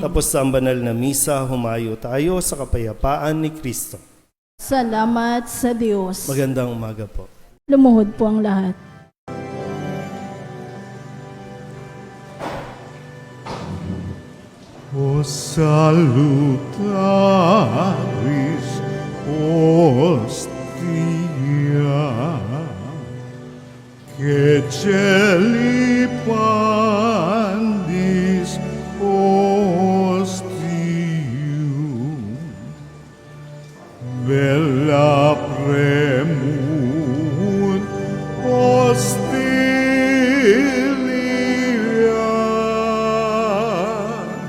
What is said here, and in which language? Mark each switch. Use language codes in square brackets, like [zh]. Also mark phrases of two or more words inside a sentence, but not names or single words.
[tl] Tapos sa banal na misa, humayo tayo sa kapayapaan ni Kristo. Salamat sa Diyos. Magandang umaga po. Lumuhod po ang lahat. [la] O salutaris hostia, que celi pandis ostium, bella premunt hostilia,